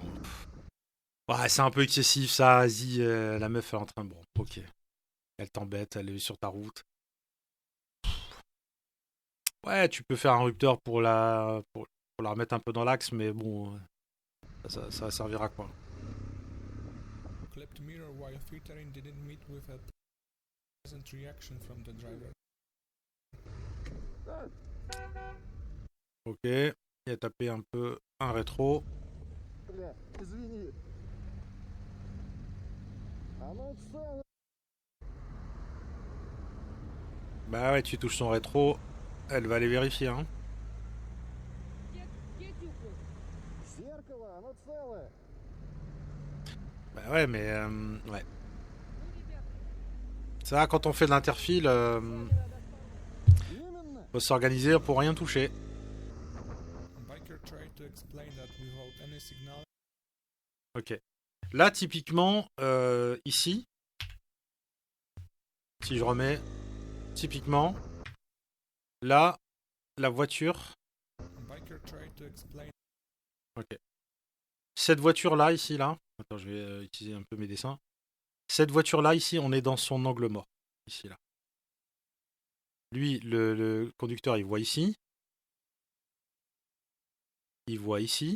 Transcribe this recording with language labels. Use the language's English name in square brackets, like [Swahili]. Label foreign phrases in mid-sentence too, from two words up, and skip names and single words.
[French] Ouais, c'est un peu excessif ça. Vas-y, la meuf elle est en train. Bon, ok. Elle t'embête, elle est sur ta route. Ouais, tu peux faire un rupteur pour la remettre un peu dans l'axe, mais bon, ça servira à quoi? [English] Clipped mirror while filtering didn't meet with a pleasant reaction from the driver. [French] Ok, il a tapé un peu un rétro. [Russian] Бля, извини. Оно целое. [French] Bah ouais, tu touches son rétro, elle va aller vérifier, hein. [Russian] Зеркало, оно целое. [French] Bah ouais, mais ouais. Ça, quand on fait de l'interfile, [Russian] Именно. [French] faut s'organiser pour rien toucher. [English] Biker tried to explain that without any signal. [French] Ok. Là, typiquement, ici, si je remets, typiquement, là, la voiture. [English] Biker tried to explain. [French] Ok. Cette voiture-là, ici, là. Attends, je vais utiliser un peu mes dessins. Cette voiture-là, ici, on est dans son angle mort. Ici, là. Lui, le conducteur, il voit ici. Il voit ici.